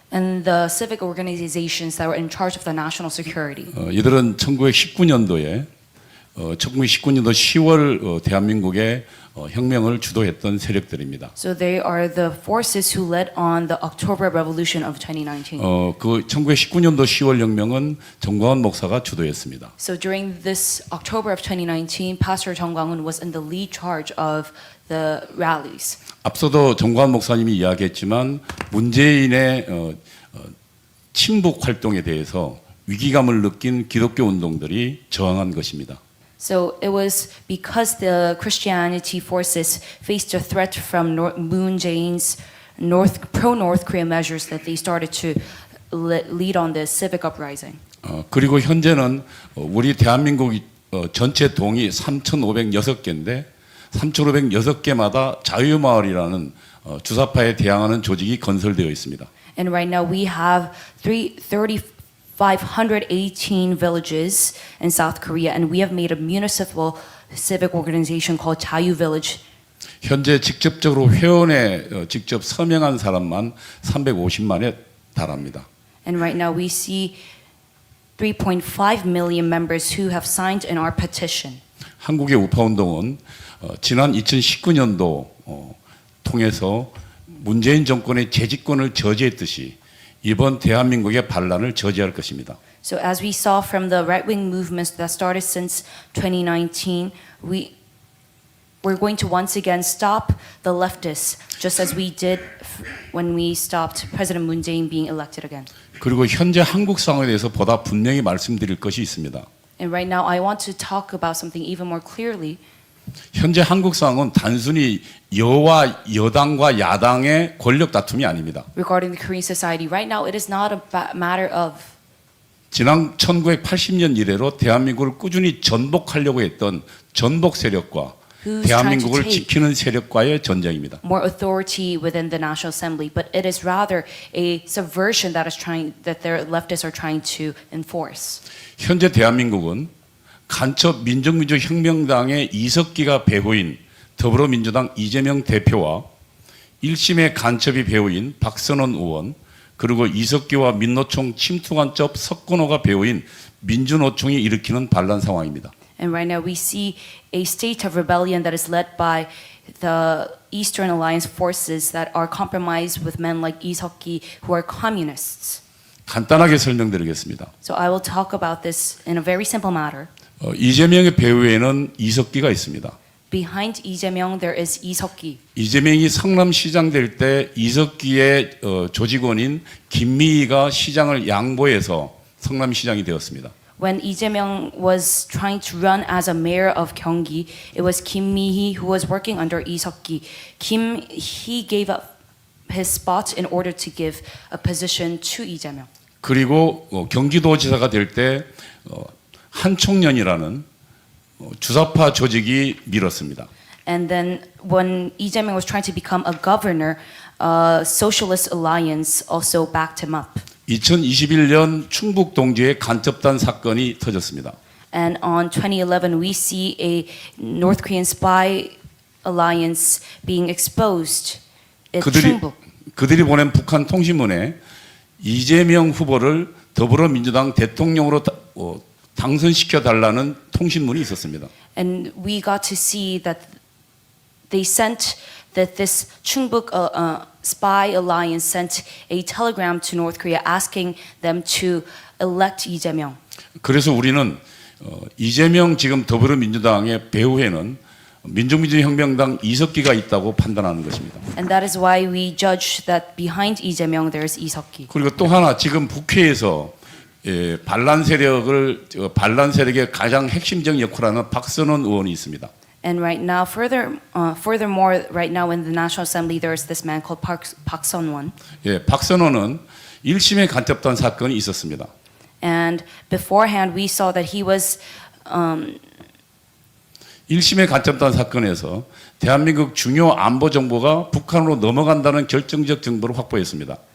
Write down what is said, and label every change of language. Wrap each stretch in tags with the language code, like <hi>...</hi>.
<en>and the civic organizations that were in charge of the national security.</en> <ko>이들은 1919년도에 1919년도 10월 대한민국의 혁명을 주도했던 세력들입니다.</ko> <en>So they are the forces who led on the October Revolution of 2019.</en> <ko>그 1919년도 10월 혁명은 정광훈 목사가 주도했습니다.</ko> <en>So during this October of 2019, Pastor Jung Kwang-un was in the lead charge of the rallies.</en> <ko>앞서도 정광훈 목사님이 이야기했지만 문재인의 친북 활동에 대해서 위기감을 느낀 기독교 운동들이 저항한 것입니다.</ko> <en>So it was because the Christianity forces faced a threat from Moon Jae-in's pro-North Korea measures that they started to lead on the civic uprising.</en> <ko>그리고 현재는 우리 대한민국 전체 동이 3,506개인데 3,506개마다 자유마을이라는 주사파에 대항하는 조직이 건설되어 있습니다.</ko> <en>And right now we have 3,518 villages in South Korea, and we have made a municipal civic organization called Jayu Village.</en> <ko>현재 직접적으로 회원에 직접 서명한 사람만 350만에 달합니다.</ko> <en>And right now we see 3.5 million members who have signed in our petition.</en> <ko>한국의 우파운동은 지난 2019년도 통해서 문재인 정권의 재집권을 저지했듯이 이번 대한민국의 반란을 저지할 것입니다.</ko> <en>So as we saw from the right-wing movements that started since 2019, we're going to once again stop the leftists, just as we did when we stopped President Moon Jae-in being elected again.</en> <ko>그리고 현재 한국 상황에 대해서 보다 분명히 말씀드릴 것이 있습니다.</ko> <en>And right now, I want to talk about something even more clearly.</en> <ko>현재 한국 상황은 단순히 여와 여당과 야당의 권력 다툼이 아닙니다.</ko> <en>Regarding the Korean society, right now, it is not a matter of</en> <ko>지난 1980년 이래로 대한민국을 꾸준히 전복하려고 했던 전복 세력과</ko> <en>Who's</en> <ko>대한민국을</ko> <en>trying to take</en> <ko>지키는 세력과의 전쟁입니다.</ko> <en>more authority within the National Assembly, but it is rather a subversion that their leftists are trying to enforce.</en> <ko>현재 대한민국은 간첩 민족민주혁명당의 이석기가 배후인 더불어민주당 이재명 대표와 1심의 간첩이 배후인 박선원 의원, 그리고 이석기와 민노총 침투간첩 석건호가 배후인 민주노총이 일으키는 반란 상황입니다.</ko> <en>And right now we see a state of rebellion that is led by the Eastern Alliance forces that are compromised with men like Lee Seok-gi who are communists.</en> <ko>간단하게 설명드리겠습니다.</ko> <en>So I will talk about this in a very simple matter.</en> <ko>이재명의 배후에는 이석기가 있습니다.</ko> <en>Behind Lee Jae-myung there is Lee Seok-gi.</en> <ko>이재명이 성남시장 될 때 이석기의 조직원인 김미희가 시장을 양보해서 성남시장이 되었습니다.</ko> <en>When Lee Jae-myung was trying to run as a mayor of Gyeonggi, it was Kim Mi-hee who was working under Lee Seok-gi. He gave up his spot in order to give a position to Lee Jae-myung.</en> <ko>그리고 경기도지사가 될 때 한총련이라는 주사파 조직이 밀었습니다.</ko> <en>And then when Lee Jae-myung was trying to become a governor, Socialist Alliance also backed him up.</en> <ko>2021년 충북 동지의 간첩단 사건이 터졌습니다.</ko> <en>And on 2011, we see a North Korean spy alliance being exposed in Chungbuk.</en> <ko>그들이 보낸 북한 통신문에 이재명 후보를 더불어민주당 대통령으로 당선시켜 달라는 통신문이 있었습니다.</ko> <en>And we got to see that they sent that this Chungbuk spy alliance sent a telegram to North Korea asking them to elect Lee Jae-myung.</en> <ko>그래서 우리는 이재명 지금 더불어민주당의 배후에는 민족민주혁명당 이석기가 있다고 판단하는 것입니다.</ko> <en>And that is why we judge that behind Lee Jae-myung there is Lee Seok-gi.</en> <ko>그리고 또 하나 지금 국회에서 반란 세력의 가장 핵심적 역할을 하는 박선원 의원이 있습니다.</ko> <en>And right now, furthermore, right now in the National Assembly, there is this man called Park Sun-won.</en> <ko>박선원은 1심의 간첩단 사건이 있었습니다.</ko> <en>And beforehand, we saw that he was</en> <ko>1심의 간첩단 사건에서 대한민국 중요 안보 정보가 북한으로 넘어간다는 결정적 정보를 확보했습니다.</ko>